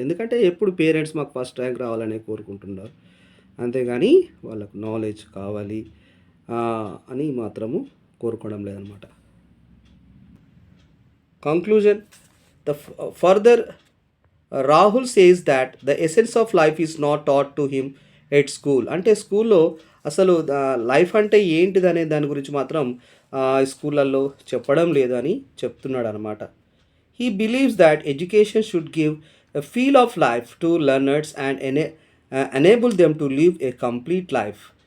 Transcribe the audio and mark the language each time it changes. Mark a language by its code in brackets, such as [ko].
[te] ఎందుకంటే ఎప్పుడు పేరెంట్స్ మాకు ఫస్ట్ ర్యాంక్ రావాలని కోరుకుంటున్నారు, అంతేగాని వాళ్ళకు నాలెడ్జ్ కావాలి అని మాత్రము కోరుకోవడం లేదనమాట. [en] Conclusion. Further, Rahul says that the essence of life is not taught to him at school. [te] అంటే స్కూల్లో అసలు లైఫ్ అంటే ఏంటిది అనే దాని గురించి మాత్రం స్కూళ్ళల్లో చెప్పడం లేదు అని చెప్తున్నాడు అనమాట. [en] He believes that education should give a feel of life to learners and enable them to live a complete life.